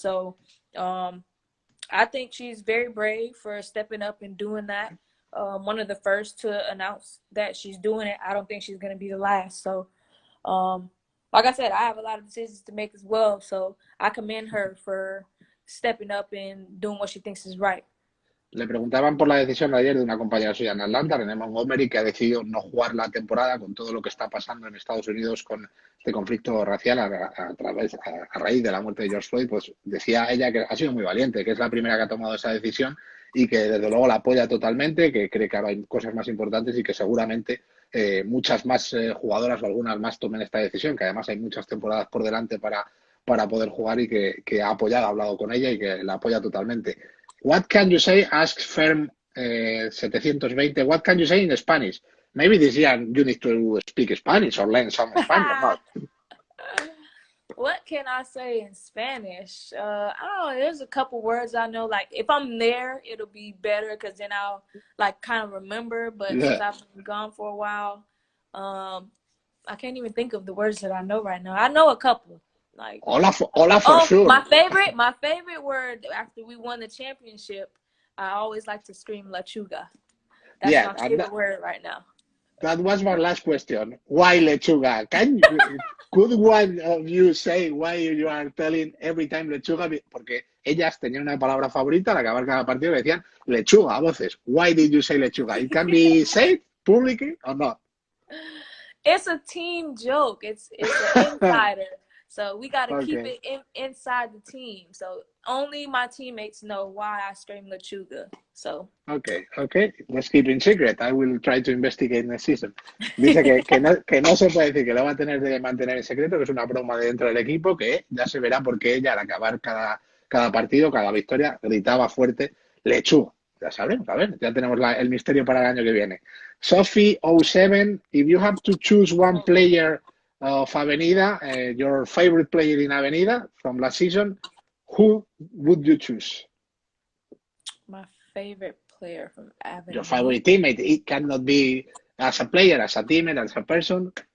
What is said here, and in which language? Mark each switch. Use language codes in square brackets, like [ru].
[en] So I think she's very brave for stepping up and doing that. One of the first to announce that she's doing it. I don't think she's going to be the last. So, like I said, I have a lot of decisions to make as well. So I commend her for stepping up and doing what she thinks is right. [es] Le preguntaban por la decisión de ayer de una compañera suya en Atlanta, Renee Montgomery, que ha decidido no jugar la temporada con todo lo que está pasando en Estados Unidos con este conflicto racial a raíz de la muerte de George Floyd. Pues decía ella que ha sido muy valiente, que es la primera que ha tomado esa decisión y que desde luego la apoya totalmente, que cree que ahora hay cosas más importantes y que seguramente muchas más jugadoras o algunas más tomen esta decisión, que además hay muchas temporadas por delante para poder jugar y que ha apoyado, ha hablado con ella y que la apoya totalmente. [en] What can you say? Ask Ferm 720. What can you say in Spanish? Maybe this year you need to speak Spanish or learn some Spanish or not. What can I say in Spanish? I don't know. There's a couple words I know. Like if I'm there, it'll be better because then I'll like kind of remember. But Yeah. since I've been gone for a while, I can't even think of the words that I know right now. I know a couple. Like Hola for sure. my favorite word after we won the championship, I always like to scream lechuga. That's Yeah, my favorite word right now. That was my last question. Why lechuga? Could one of you say why you are telling every time lechuga? [es] Porque ellas tenían una palabra favorita al acabar cada partido le decían lechuga a voces. [en] Why did you say lechuga? It can be said publicly or not? It's a team joke. It's an insider. So we got to keep Okay. it inside the team. So only my teammates know why I scream lechuga. So. Okay. Let's keep it secret. I will try to investigate next season. [es] Dice que no se puede decir, que lo va a tener de mantener en secreto, que es una broma de dentro del equipo, que ya se verá porque ella al acabar cada partido, cada victoria, gritaba fuerte lechuga. Ya sabremos, a ver, ya tenemos el misterio para el año que viene. [en] Sophie07, if you have to choose one player of Avenida, your favorite player in Avenida from last season, who would you choose? My favorite player from Avenida. Your favorite teammate. It cannot be as a player, as a teammate, as a person.